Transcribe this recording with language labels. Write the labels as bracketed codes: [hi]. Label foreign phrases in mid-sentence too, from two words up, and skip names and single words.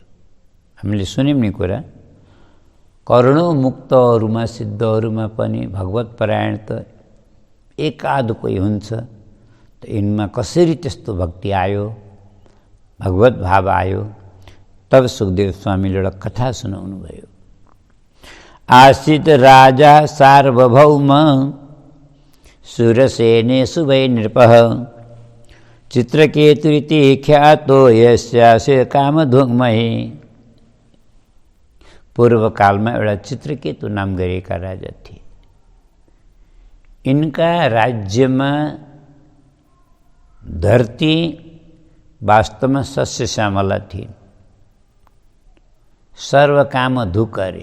[ne] हामीले सुन्यौँ नि कुरा, करोडौं मुक्तहरूमा सिद्धहरूमा पनि भगवत परायण त एकाध कोही हुन्छ। त यिनमा कसरी त्यस्तो भक्ति आयो, भगवत भाव आयो? तब सुखदेव स्वामीले एउटा कथा सुनाउनु भयो। [sa] आसीत राजा सार्वभौम सुरसेनेषु वै नृपः, चित्रकेतुरिति ख्यातो यस्यास्य कामधुग्महि। [ne] पूर्व कालमा एउटा चित्रकेतु नाम गरेका राजा थिए। इनका राज्यमा धरती वास्तवमा सस्य श्यामला थिए, सर्वकाम धुक अरे।